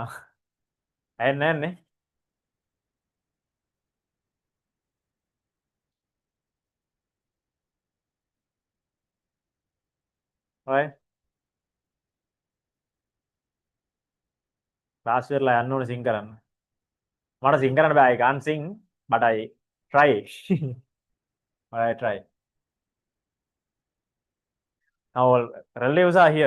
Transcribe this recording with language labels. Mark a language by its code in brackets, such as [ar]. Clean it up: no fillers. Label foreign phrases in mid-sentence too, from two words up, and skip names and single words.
[si] ඇහෙන්නේ නැන්නේ. ඔය ක්ලාස් ඉවරලා යන්න ඕනේ සිං කරන්න. මට සිං කරන්න බෑ. [en] I can't sing but I try. But I try. Now all relatives are here.